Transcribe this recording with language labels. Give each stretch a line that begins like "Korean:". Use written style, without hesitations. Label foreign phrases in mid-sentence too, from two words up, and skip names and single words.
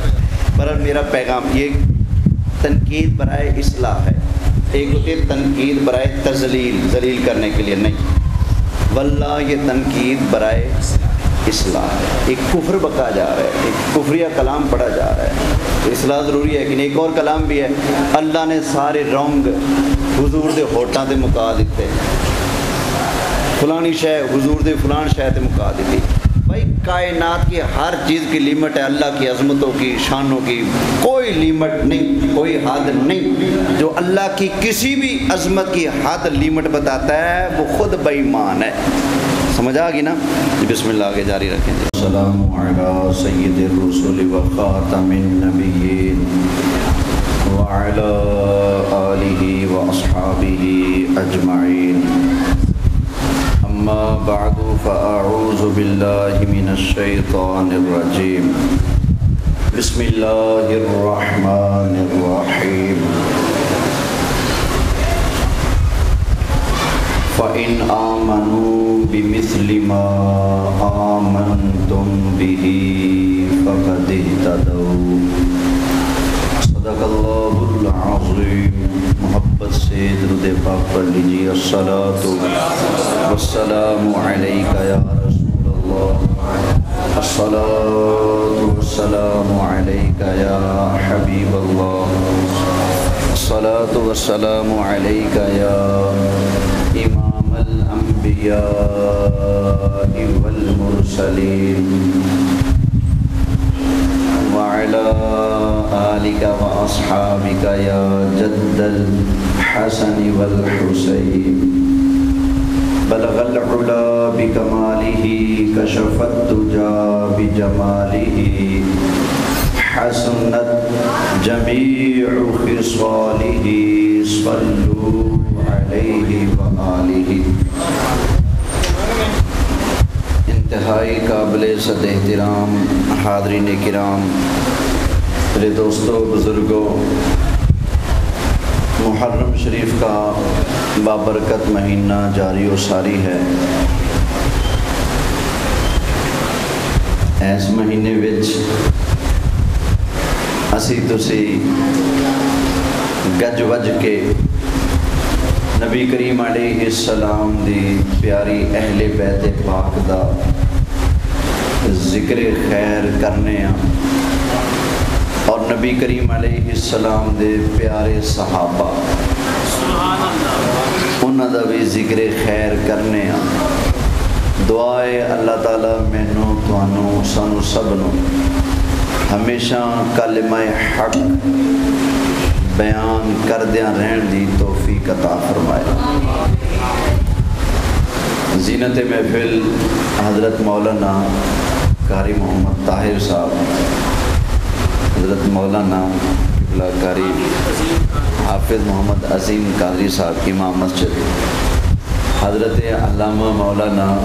Urdu: پر میرا پیغام یہ تنقید برائے اصلاح ہے، ایک ہوتی ہے تنقید برائے تذلیل، ذلیل کرنے کے لیے نہیں، واللہ یہ تنقید برائے اصلاح ہے۔ ایک کفر بکا جا رہا ہے، ایک کفریہ کلام پڑھا جا رہا ہے، تو اصلاح ضروری ہے، لیکن ایک اور کلام بھی ہے،
Punjabi: اللہ نے سارے رنگ حضور دے ہوٹاں تے مکا دیتے، فلانی شے حضور دے فلان شے تے مکا دیتی۔
Urdu: بھائی کائنات کی ہر چیز کی لیمٹ ہے، اللہ کی عظمتوں کی، شانوں کی کوئی لیمٹ نہیں، کوئی حد نہیں۔ جو اللہ کی کسی بھی عظمت کی حد لیمٹ بتاتا ہے وہ خود بے ایمان ہے۔ سمجھ آ گئی نا؟
Arabic: بسم اللہ
Urdu: آگے جاری رکھیں جی۔
Arabic: السلام علی سید الرسل و خاتم النبیین وعلی آلہ و اصحابہ اجمعین، اما بعد فاعوذ باللہ من الشیطان الرجیم، بسم اللہ الرحمن الرحیم۔ فَإِنْ آمَنُوا بِمِثْلِ مَا آمَنْتُمْ بِهِ فَقَدِ اهْتَدَوْا۔ صدق اللہ العظیم۔
Urdu: محبت سے درود پاک پڑھ لیجیے۔
Arabic: الصلاۃ والسلام علیک یا رسول اللہ، الصلاۃ والسلام علیک یا حبیب اللہ، الصلاۃ والسلام علیک یا امام الانبیاء والمرسلین، وعلی آلک واصحابک یا جد الحسن والحسین، بلغ العلا بکمالہ، کشف الدجا بجمالہ، حسنت جمیع خصالہ، صلوا علیہ وآلہ۔
Urdu: انتہائی قابل صد احترام حاضرین کرام، میرے دوستوں، بزرگوں، محرم شریف کا بابرکت مہینہ جاری و ساری ہے۔
Punjabi: اس مہینے وچ اسی تسی گج وج کے نبی کریم
Arabic: علیہ السلام
Punjabi: دی پیاری اہل بیت پاک دا ذکر خیر کرنے ہیں اور نبی کریم
Arabic: علیہ السلام
Punjabi: دے پیارے صحابہ انہاں دا بھی ذکر خیر کرنے ہیں۔ دعائے اللہ تعالیٰ مینوں تانوں سانوں سب نوں ہمیشہ کلمہ حق بیان کردیاں رہن دی توفیق عطا فرمائے۔
Urdu: زینت محفل حضرت مولانا قاری محمد طاہر صاحب، حضرت مولانا قبلہ قاری حافظ محمد عظیم قادری صاحب امام مسجد، حضرت علامہ مولانا